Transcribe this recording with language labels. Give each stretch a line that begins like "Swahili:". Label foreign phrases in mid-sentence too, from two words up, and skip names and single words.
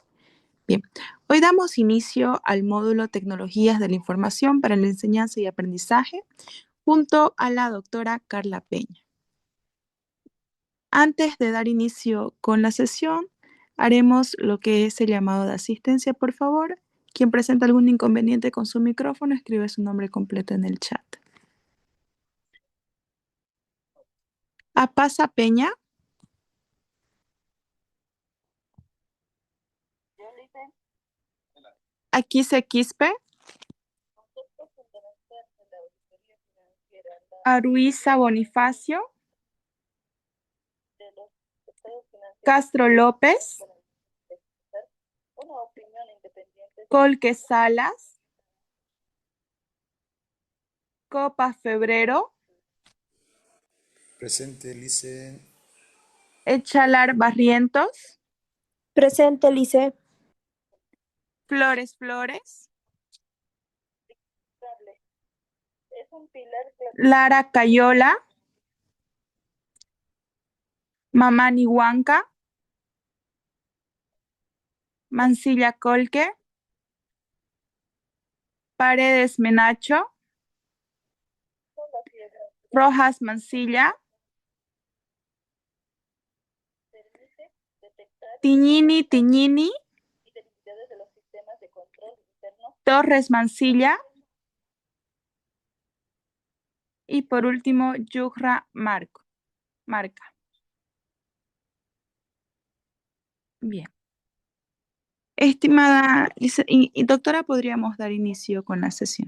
Spanish: Bien, hoy damos inicio al módulo Tecnologías de la Información para la Enseñanza y Aprendizaje junto a la doctora Carla Peña. Antes de dar inicio con la sesión, haremos lo que es el llamado de asistencia, por favor. Quien presenta algún inconveniente con su micrófono, escribe su nombre completo en el chat. Apasa Peña, Aquise Quispe, Aruiza Bonifacio, Castro López, Colque Salas, Copa Febrero, Presente, Lice. Echalar Barrientos, Presente, Lice. Flores Flores, Lara Cayola, Mamani Huanca, Mansilla Colque, Paredes Menacho, Rojas Mansilla, Tiñini Tiñini, Torres Mansilla y por último Yuhra Marca. Bien. Estimada y doctora, podríamos dar inicio con la sesión.